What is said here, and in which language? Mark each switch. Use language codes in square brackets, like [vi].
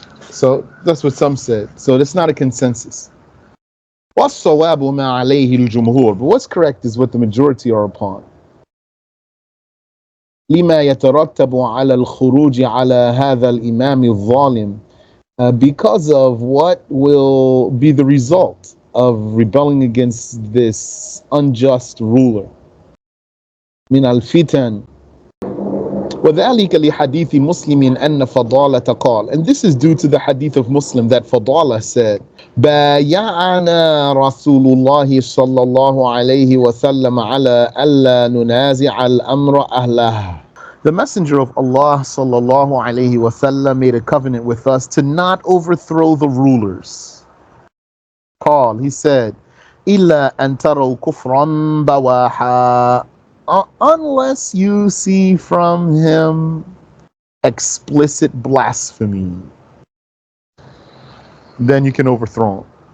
[en] So that's what some said. So that's not a consensus. [ar] والصواب ما عليه الجمهور, [en] but what's correct is what the majority are upon. [ar] لما يترتب على الخروج على هذا الإمام الظالم, [en] because of what will be the result of rebelling against this unjust ruler. [ar] من الفتن, وذلك لحديث مسلم أن فضالة قال, [en] and this is due to the hadith of Muslim that Fadala said, [ar] بايعنا رسول الله صلى الله عليه وسلم على ألا ننازع الأمر أهله. [en] The Messenger of Allah sallallahu alayhi wasallam made a covenant with us to not overthrow the rulers. Qal, he said, [ar] إلا أن تروا كفرا بواحا, [en] unless you see from him explicit blasphemy, then you can overthrow him.